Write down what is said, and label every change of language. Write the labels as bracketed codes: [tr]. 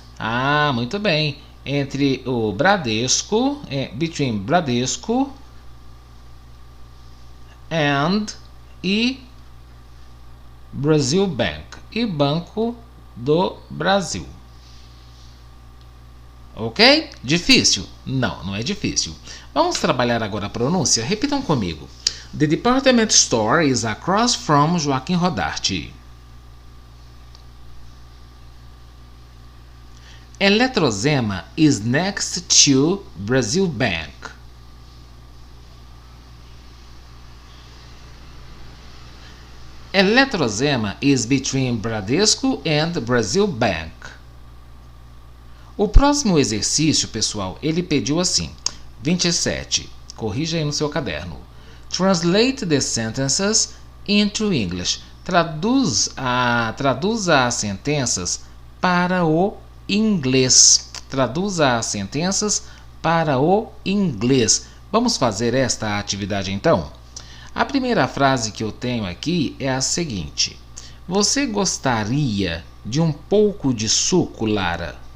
[pt] Ah, muito bem. Entre o Bradesco, [en] between Bradesco and [pt] e Brazil Bank, e Banco do Brasil. Ok? Difícil? Não, não é difícil. Vamos trabalhar agora a pronúncia? Repitam comigo. [en] The department store is across from Joaquim Rodarte. Eletrozema is next to Brazil Bank. Eletrozema is between Bradesco and Brazil Bank. [pt] O próximo exercício, pessoal, ele pediu assim: 27. Corrija aí no seu caderno. [en] Translate the sentences into English. [pt] Traduza as sentenças para o inglês. Traduza as sentenças para o inglês. Vamos fazer esta atividade então? A primeira frase que eu tenho aqui é a seguinte: você gostaria de um pouco de suco, Lara?